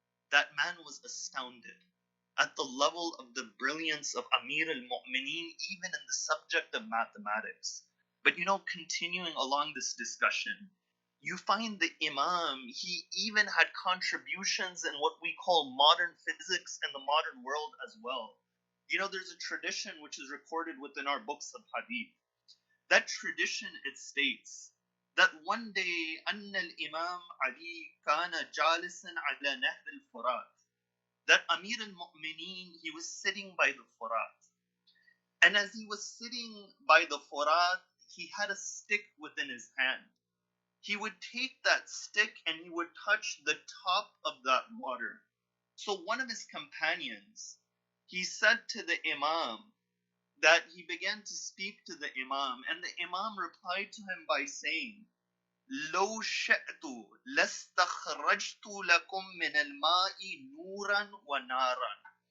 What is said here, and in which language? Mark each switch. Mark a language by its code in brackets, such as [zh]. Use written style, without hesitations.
[en] That man was astounded at the level of the brilliance of Amir al-Mu'mineen, even in the subject of mathematics. But you know, continuing along this discussion, you find the Imam, he even had contributions in what we call modern physics and the modern world as well. You know, there's a tradition which is recorded within our books of hadith. That tradition, it states that one day, [ar] أن الإمام علي كان جالسا على نهر الفرات. [en] That Amir al-Mu'mineen, he was sitting by the Furat. And as he was sitting by the Furat, he had a stick within his hand. He would take that stick and he would touch the top of that water. So one of his companions, he said to the Imam that he began to speak to the Imam, and the Imam replied to him by saying, [ar] لو شئت لاستخرجت لكم من الماء نورا ونارا.